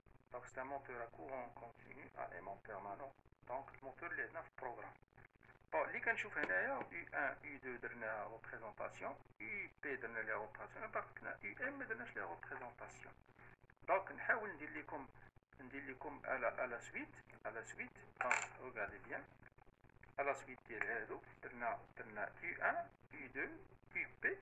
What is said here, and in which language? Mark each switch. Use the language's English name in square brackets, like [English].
[French] Donc c'est un moteur à courant continu à aimant permanent. Donc le moteur [Arabic] اللي هنا في البروغرام. Bon, اللي كنشوف هنايا U1 U2 درنا ريبريزونطاسيون، UP درنا لي ريبريزونطاسيون، باقي لنا UM ما درناش لي ريبريزونطاسيون. دونك نحاول ندير لكم [French] à la suite. Donc regardez bien. À la suite [Arabic] ديال هادو درنا U1 U2 UP.